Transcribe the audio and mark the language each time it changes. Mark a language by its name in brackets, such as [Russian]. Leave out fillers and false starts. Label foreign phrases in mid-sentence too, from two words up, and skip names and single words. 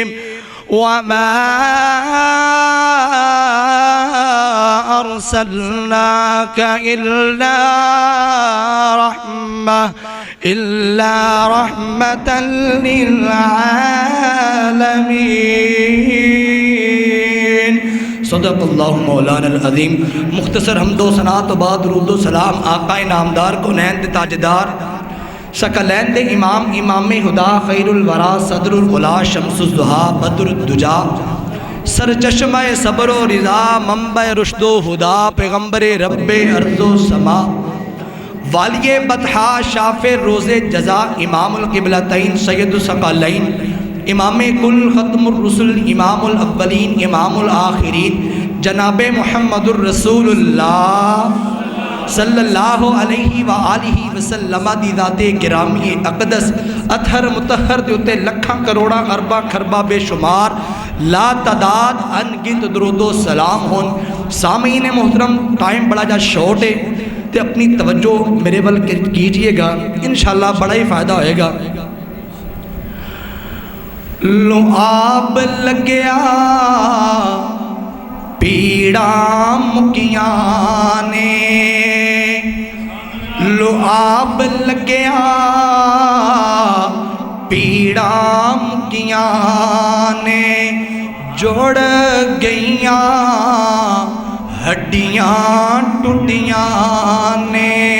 [Arabic] وما أرسلناك إلا رحمة للعالمين. صدق الله مولانا عظيم. [Urdu] مختصر حمد و ثنات بعد درود سلام آقائے نامدار کونین تاجدار ثقلین دے امام امام ہدیٰ خیر الوریٰ صدر ال اولیٰ شمس الضحیٰ بدر الدجیٰ سرچشمہ صبر و رضا منبع رشد و ہدیٰ پیغمبر رب ارض و سما والیٔ بطحا شافع روز جزا امام القبلتین سید الثقلین امام کل ختم الرسل امام الاولین امام الآخرین جناب محمد الرسول اللہ [Arabic] صلى الله عليه وآله وسلم [Urdu] دی ذات گرامی اقدس اطہر مطہر [Punjabi] دے اتے لکھاں کروڑاں ارباں کھرباں [Urdu] بےشمار لا تعداد ان گنت درود و سلام ہون. سامعین محترم، ٹائم بڑا جا شارٹ ہے تو اپنی توجہ میرے ول کیجیےگا، ان شاء اللہ بڑا ہی فائدہ ہوئےگا. [Punjabi] لو آپ لگیا پیڑا مکیا نے، لو آپ لگیا پیڑا مکیا نے، جوڑ گئیاں ہڈیاں ٹٹیاں نے.